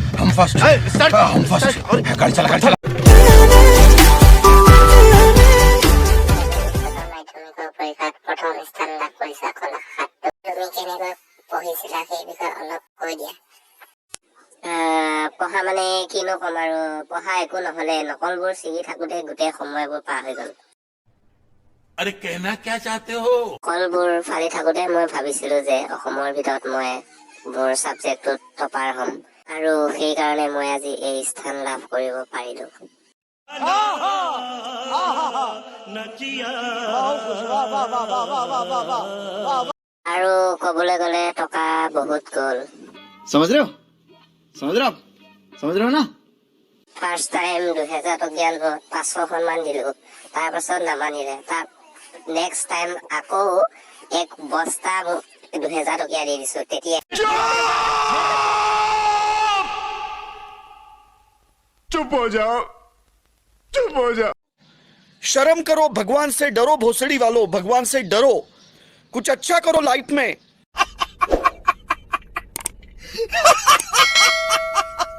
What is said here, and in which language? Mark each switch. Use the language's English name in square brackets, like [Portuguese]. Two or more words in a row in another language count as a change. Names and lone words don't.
[Hindi] फर्स्ट हम फर्स्ट गाड़ी चला गाड़ी चला [Assamese] পৰীক্ষাত প্ৰথম স্থান লাভ কৰিছা কলাশাখাত তুমি কেনেকৈ পঢ়িছিলা সেই বিষয়ে অলপ কৈ দিয়া পঢ়া মানে কিনো ক'ম আৰু পঢ়া একো নহ'লে নকলবোৰ ছিঙি থাকোঁতে গোটেই সময়বোৰ পাৰ হৈ গ'ল [Hindi] अरे कहना क्या चाहते हो [Assamese] কলবোৰ ফালি থাকোঁতে মই ভাবিছিলো যে অসমৰ ভিতৰত মই মোৰ ছাবজেক্টটোত টপাৰ হ'ম আৰু সেইকাৰণে মই আজি এই স্থান লাভ কৰিব পাৰিলো আৰু ক'বলৈ গ'লে টকা বহুত গ'ল [Hindi] समझ रहे हो ना [English] first time [Assamese] 2000 টকীয়া নোট 500খন মান দিলো তাৰ পাছত নামানিলে তাৰ [English] next time [Assamese] আকৌ এক বস্তা 2000 টকীয়া দি দিছো তেতিয়া [Hindi] चुप हो जाओ शर्म करो भगवान से डरो भोसड़ी वालों भगवान से डरो कुछ अच्छा करो लाइफ में